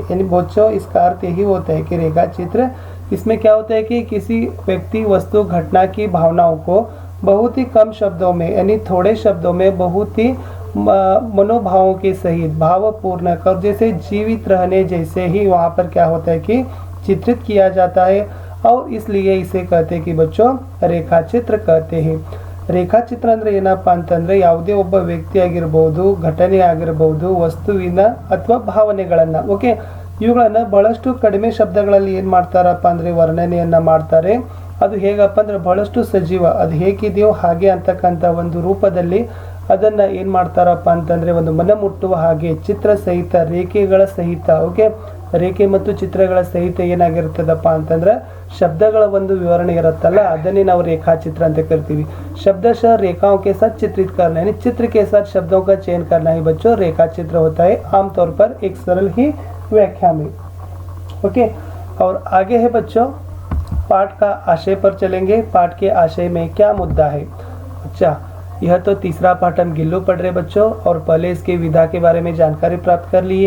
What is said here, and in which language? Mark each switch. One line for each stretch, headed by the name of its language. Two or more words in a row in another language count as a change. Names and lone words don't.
Hindi: यानी बच्चों, इसका अर्थ यही होता है कि रेखा चित्र, इसमें क्या होता है कि किसी व्यक्ति, वस्तु, घटना की भावनाओं को बहुत ही कम शब्दों में यानी थोड़े शब्दों में बहुत ही मनोभावों के सहित भावपूर्ण कर जैसे जीवित रहने जैसे ही वहाँ पर क्या होता है कि चित्रित किया जाता है। और इसलिए इसे कहते हैं कि बच्चों रेखा चित्र कहते हैं।
Kannada: ರೇಖಾ ಚಿತ್ರ ಅಂದ್ರೆ ಏನಪ್ಪಾ ಅಂತಂದ್ರೆ ಯಾವುದೇ ಒಬ್ಬ ವ್ಯಕ್ತಿ ಆಗಿರಬಹುದು, ಘಟನೆ ಆಗಿರಬಹುದು, ವಸ್ತುವಿನ ಅಥವಾ ಭಾವನೆಗಳನ್ನ ಇವುಗಳನ್ನ ಬಹಳಷ್ಟು ಕಡಿಮೆ ಶಬ್ದಗಳಲ್ಲಿ ಏನು ಮಾಡ್ತಾರಪ್ಪ ಅಂದ್ರೆ ವರ್ಣನೆಯನ್ನ ಮಾಡ್ತಾರೆ। ಅದು ಹೇಗಪ್ಪ ಅಂದ್ರೆ ಬಹಳಷ್ಟು ಸಜೀವ, ಅದು ಹೇಗಿದೆಯೋ ಹಾಗೆ ಅಂತಕ್ಕಂಥ ಒಂದು ರೂಪದಲ್ಲಿ ಅದನ್ನ ಏನು ಮಾಡ್ತಾರಪ್ಪ ಅಂತಂದ್ರೆ ಒಂದು ಮನಮುಟ್ಟುವ ಹಾಗೆ ಚಿತ್ರ ಸಹಿತ, ರೇಖೆಗಳ ಸಹಿತ ರೇಖೆ ಮತ್ತು ಚಿತ್ರಗಳ ಸಹಿತ ಏನಾಗಿರ್ತದಪ್ಪ ಅಂತಂದ್ರೆ शब्दಗಳ ಒಂದು ವಿವರಣೆ ಇರುತ್ತಲ್ಲ, ಅದನ್ನೇ ನಾವು रेखाचित्र ಅಂತ ಕರಿತೀವಿ।
Hindi: शब्दशः रेखाओं के साथ चित्रित करना यानी चित्र के साथ शब्दों का चयन करना ही बच्चों रेखा चित्र होता है, आमतौर पर एक सरल ही व्याख्या में। ओके, और आगे है बच्चों, पाठ का आशय पर चलेंगे। पाठ के आशय में क्या मुद्दा है? अच्छा, यह तो तीसरा पाठ हम गिल्लू पढ़ रहे बच्चों, और पहले इसके विधा के बारे में जानकारी प्राप्त कर लिए।